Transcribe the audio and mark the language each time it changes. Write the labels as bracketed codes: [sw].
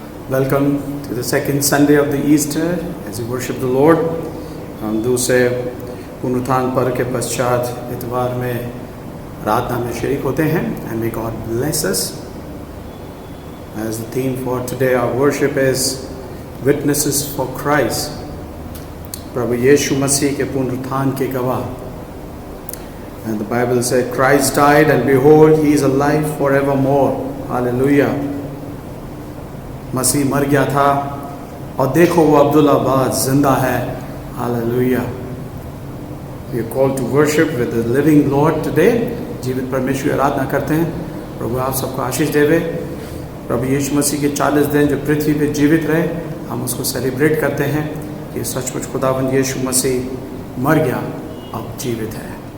[en] Welcome to the second Sunday of the Easter as we worship the Lord. [hi] हम दूसरे पुनरुत्थान पर्व के पश्चात इतवार में आराधना में शरीक होते हैं. [en] And may God bless us. As the theme for today, our worship is Witnesses for Christ. [hi] प्रभु यीशु मसीह के पुनरुत्थान के गवाह. [en] And the Bible said, Christ died and behold, He is alive forevermore. Hallelujah. [hi] मसीह मर गया था और देखो वो अब्दुल्लाबाद जिंदा है. [en] Hallelujah. We are called to worship with the living Lord today. [hi] जीवित परमेश्वर की आराधना करते हैं. प्रभु आप सबको आशीष देवे. प्रभु यीशु मसीह के 40 दिन जो पृथ्वी पे जीवित रहे, हम उसको सेलिब्रेट करते हैं कि सचमुच खुदावंद यीशु मसीह मर गया अब जीवित है.